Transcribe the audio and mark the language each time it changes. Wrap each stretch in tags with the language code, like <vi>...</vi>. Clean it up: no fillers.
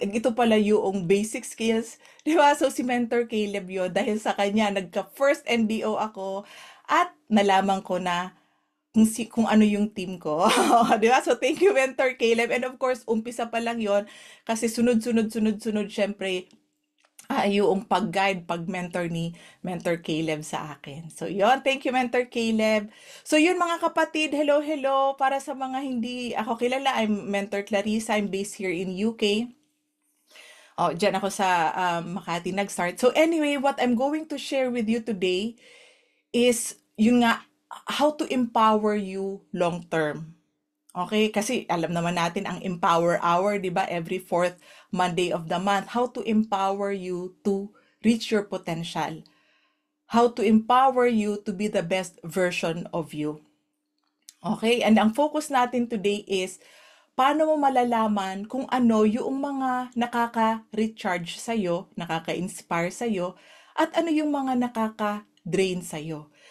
<tl>Ito pala yung basic skills. Di ba? So, si Mentor Caleb yun. Dahil sa kanya, nagka-first NDO ako at nalaman ko na kung ano yung team ko. Di ba? So,</tl> <en>thank you,</en> <tl>Mentor Caleb.</tl> <en>And of course,</en> <tl>umpisa pa lang yon kasi sunod, syempre, yung pag-guide, pag-mentor ni Mentor Caleb sa akin. So, yon,</tl> <en>thank you,</en> <tl>Mentor Caleb. So, yun mga kapatid,</tl> <en>hello, hello.</en> <tl>Para sa mga hindi ako kilala,</tl> <en>I'm Mentor Clarissa. I'm based here in UK.</en> <tl>Oh, dyan ako sa Makati nag-start.</tl> <en>So, anyway, what I'm going to share with you today is,</en> <tl>yun nga,</tl> <en>how to empower you long-term.</en> <tl>Okay, kasi alam naman natin ang Empower Hour, 'di ba?</tl> <en>Every fourth Monday of the month, how to empower you to reach your potential. How to empower you to be the best version of you.</en> <tl>Okay, and ang focus natin</tl> <en>today</en> <tl>is paano mo malalaman kung ano yung mga nakaka-recharge sa'yo, nakaka-inspire sa'yo, at ano yung mga nakaka-drain sa'yo.</tl>